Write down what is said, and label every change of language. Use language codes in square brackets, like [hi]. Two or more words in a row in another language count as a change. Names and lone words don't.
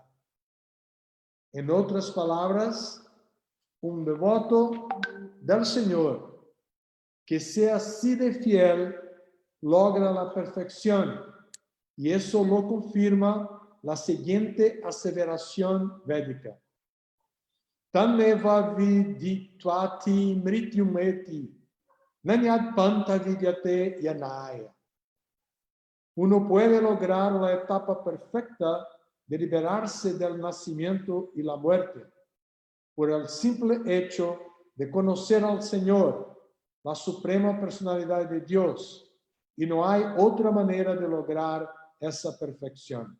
[es] En otras palabras, un devoto del Señor que sea así de fiel logra la perfección, y eso lo confirma la siguiente aseveración védica. [sa] तनेव विदित्वति मृत्युमेति नान्यद् पन्त विद्यते यनाय. [es] Uno puede lograr la etapa perfecta de liberarse del nacimiento y la muerte por el simple hecho de conocer al Señor, la suprema personalidad de Dios, y no hay otra manera de lograr esa perfección.